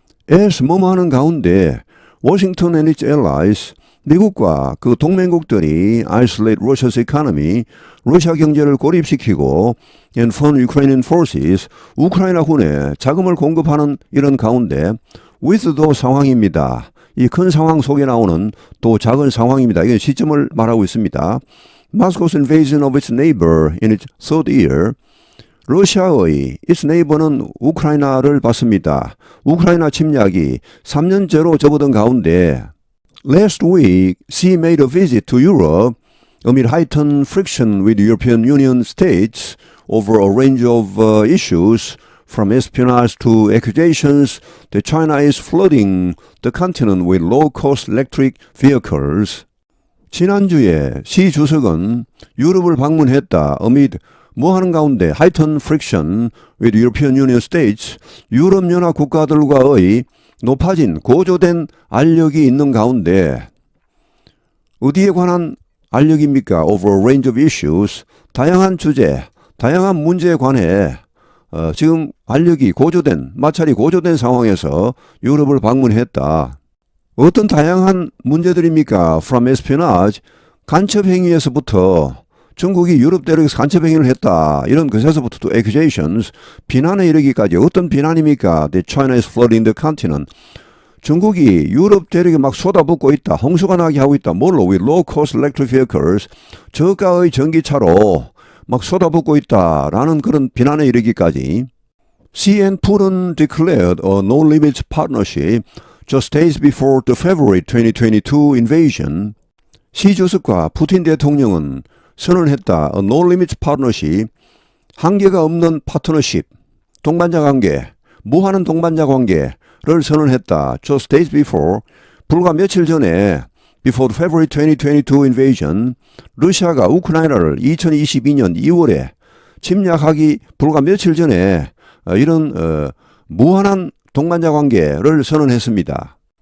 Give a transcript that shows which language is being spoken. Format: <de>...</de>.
<ko>as 뭐뭐 하는 가운데,</ko> <en>Washington and its allies, 미국과 그 동맹국들이 isolate Russia's economy, 러시아 경제를 고립시키고 and fund Ukrainian forces,</en> <ko>우크라이나 군에 자금을 공급하는 이런 가운데 with the 상황입니다. 이 큰 상황 속에 나오는 또 작은 상황입니다. 이건 시점을 말하고 있습니다.</ko> <en>Moscow's invasion of its neighbor in its third year, 러시아의 its neighbor는</en> <ko>우크라이나를 받습니다. 우크라이나 침략이 3년째로 접어든 가운데</ko> <en>Last week, she made a visit to Europe amid heightened friction with European Union states over a range of issues, from espionage to accusations that China is flooding the continent with low-cost electric vehicles.</en> <ko>지난주에 시 주석은 유럽을 방문했다. amid 뭐 하는 가운데</ko> <en>heightened friction with European Union states,</en> <ko>유럽연합 국가들과의 높아진 고조된 알력이 있는 가운데 어디에 관한 알력입니까?</ko> <en>Over a range of issues,</en> <ko>다양한 주제, 다양한 문제에 관해 지금 알력이 고조된, 마찰이 고조된 상황에서 유럽을 방문했다. 어떤 다양한 문제들입니까? From espionage, 간첩 행위에서부터 중국이 유럽 대륙에서 간첩 행위를 했다. 이런 것에서부터 또 accusations, 비난에 이르기까지 어떤 비난입니까?</ko> <en>That China is flooding the continent.</en> <ko>중국이 유럽 대륙에 막 쏟아붓고 있다. 홍수가 나게 하고 있다. 뭘로?</ko> <en>With low-cost electric vehicles.</en> <ko>저가의 전기차로 막 쏟아붓고 있다라는 그런 비난에 이르기까지.</ko> <en>Xi and Putin declared a no-limits partnership just days before the February 2022 invasion.</en> <ko>시 주석과 푸틴 대통령은 선언했다.</ko> <en>A no-limits partnership,</en> <ko>한계가 없는 파트너십, 동반자 관계, 무한한 동반자 관계를 선언했다. Just days before, 불과 며칠 전에</ko> <en>before the February 2022 invasion,</en> <ko>러시아가 우크라이나를 2022년 2월에 침략하기 불과 며칠 전에 이런 무한한 동반자 관계를 선언했습니다.</ko>